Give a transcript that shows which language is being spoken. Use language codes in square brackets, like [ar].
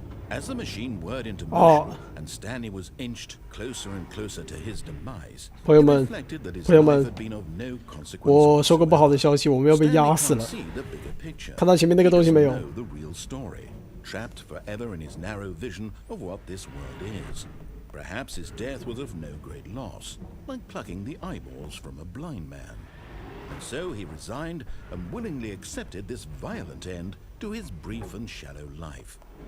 [en] As the machine whirred into motion and Stanley was inched closer and closer to his demise, he reflected that his life had been of no consequence. [zh] 我收个不好的消息，我们要被压死了。看到前面那个东西没有？ [en] The real story, trapped forever in his narrow vision of what this world is. Perhaps his death was of no great loss, like plucking the eyeballs from a blind man. And so he resigned and willingly accepted this violent end to his brief and shallow life.